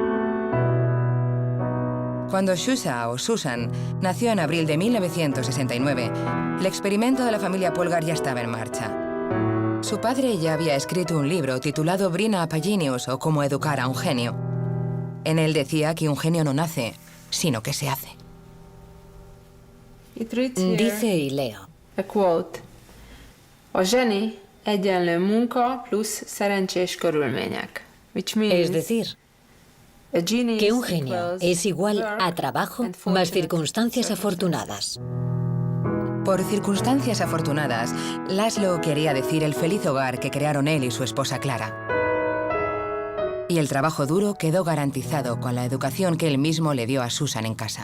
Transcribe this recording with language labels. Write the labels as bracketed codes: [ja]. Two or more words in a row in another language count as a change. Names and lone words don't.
[es] Cuando Shusha, o Susan, nació en abril de 1969, el experimento de la familia Polgar ya estaba en marcha. Su padre ya había escrito un libro titulado Brina a Genius, o Cómo educar a un genio. En él decía que un genio no nace, sino que se hace. Dice, y leo, [en] A quote. [hu] A zseni egyenlő munka plusz szerencsés körülmények. [en] Which means [es] es decir, [en] a genius [es] que un genio [en] equals [es] es igual [en] work [es] a trabajo [en] and [es] más [en] fortunate [es] circunstancias [en] circumstances. [es] afortunadas. Por circunstancias afortunadas, Laszlo quería decir el feliz hogar que crearon él y su esposa Clara. Y el trabajo duro quedó garantizado con la educación que él mismo le dio a Susan en casa.